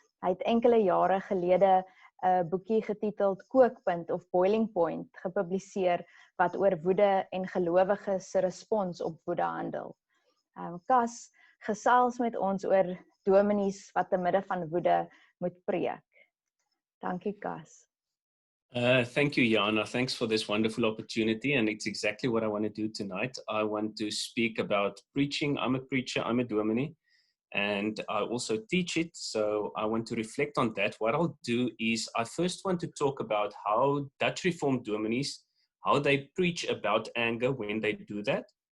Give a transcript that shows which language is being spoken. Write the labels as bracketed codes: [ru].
[af] Hy het enkele jare gelede 'n boekie getiteld Kookpunt of Boiling Point gepubliseer wat oor woede en gelowiges se respons op woede handel. Cas gesels met ons oor dominees wat te midde van woede moet preek. Dankie, Cas. [en] Thank you, Jana. Thanks for this wonderful opportunity, and it's exactly what I want to do tonight. I want to speak about preaching. I'm a preacher, I'm a dominee, and I also teach it, so I want to reflect on that. What I'll do is I first want to talk about how Dutch Reformed dominees, how they preach about anger when they do that.